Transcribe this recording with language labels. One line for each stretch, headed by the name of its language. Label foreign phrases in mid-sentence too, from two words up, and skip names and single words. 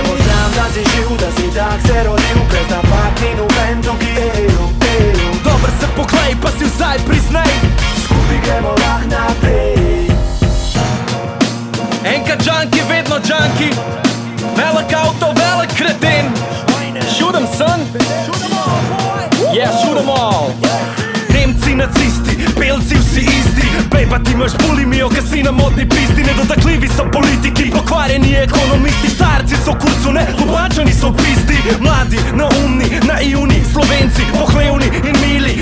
Slovenian: Znam da si živ, da si tak se rodil, bez napak ni noben tukaj Dober se poglej, pa si vzaj priznaj, skupaj gremo lah naprej. Enkrat džanki, vedno džanki. Velik avto, velik kreten.
English: Shoot 'em, son. Yeah, shoot 'em all.
Slovenian: Nemci, nacisti, belci, vsi isti. Bejba, ti imaš bulimijo, ka si na modni pisti. Nedotakljivi so politiki, pokvarjeni ekonomisti. Starci so kurcu, ne, Ljubljančani so pisti. Mladi, naumni, naivni, Slovenci, pohlevni in mili.